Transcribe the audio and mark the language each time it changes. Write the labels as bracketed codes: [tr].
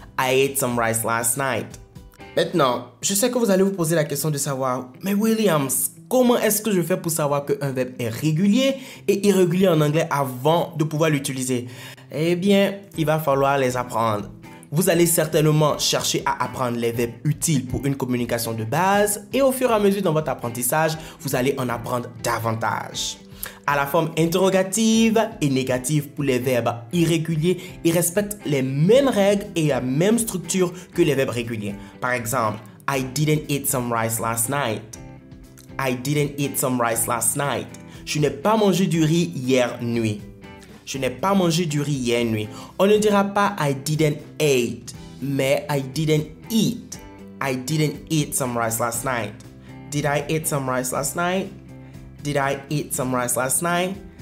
[en] I ate some rice last night. [fr] Maintenant, je sais que vous allez vous poser la question de savoir, mais Williams, comment est-ce que je fais pour savoir qu'un verbe est régulier et irrégulier en anglais avant de pouvoir l'utiliser? Eh bien, il va falloir les apprendre. Vous allez certainement chercher à apprendre les verbes utiles pour une communication de base et au fur et à mesure dans votre apprentissage, vous allez en apprendre davantage. À la forme interrogative et négative pour les verbes irréguliers, ils respectent les mêmes règles et la même structure que les verbes réguliers. Par exemple, [en] I didn't eat some rice last night. I didn't eat some rice last night. [fr] Je n'ai pas mangé du riz hier nuit. Je n'ai pas mangé du riz hier nuit. On ne dira pas [en] I didn't eat, [fr] mais [en] I didn't eat. I didn't eat some rice last night. Did I eat some rice last night? Did I eat some rice last night?